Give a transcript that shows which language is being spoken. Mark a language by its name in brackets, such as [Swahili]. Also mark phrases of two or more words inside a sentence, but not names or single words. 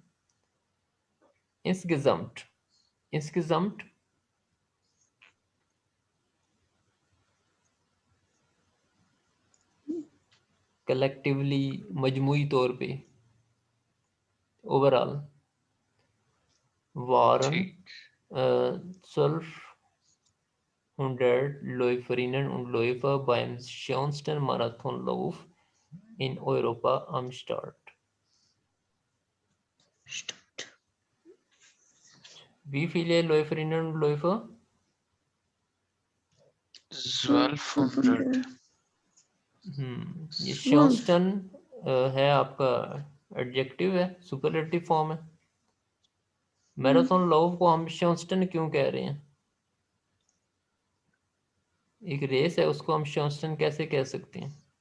[German] Insgesamt, insgesamt [Urdu] کلیکٹیولی، مجموعی طور پے، اوورآل. [German] वारन [Urdu] ٹھیک. [German] 1200 und Läufer beim schönsten Marathonlauf in Europa am Start. Wie viele Läuferinnen und Läufer? 1200। [Urdu] یہ 12 [German] schönsten [Urdu] ہے آپکا ایڈجیکٹو ہے, [English] superlative form [Urdu] ہے. [German] Marathonlauf [Urdu] کو ہم schönsten کیوں کہہ رہے ہیں? ایک ریس ہے اس کو ہم schönsten کیسے کہہ سکتے ہیں?